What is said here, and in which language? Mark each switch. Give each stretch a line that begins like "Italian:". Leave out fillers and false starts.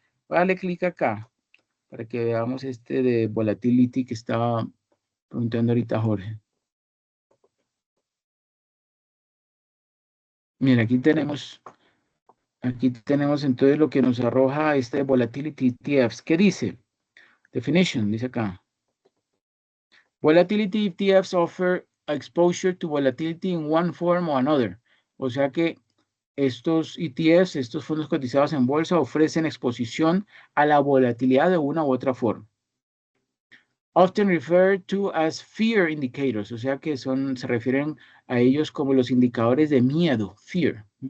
Spanish: Voy a darle clic acá para que veamos este de volatility que estaba preguntando ahorita Jorge. Mira, aquí tenemos entonces lo que nos arroja este volatility ETFs. ¿Qué dice? Definition, dice acá.
English: Volatility ETFs offer exposure to volatility in one form or another.
Spanish: O sea que estos ETFs, estos fondos cotizados en bolsa, ofrecen exposición a la volatilidad de una u otra forma.
English: Often referred to as fear indicators,
Spanish: o sea que se refieren a ellos como los indicadores de miedo, fear.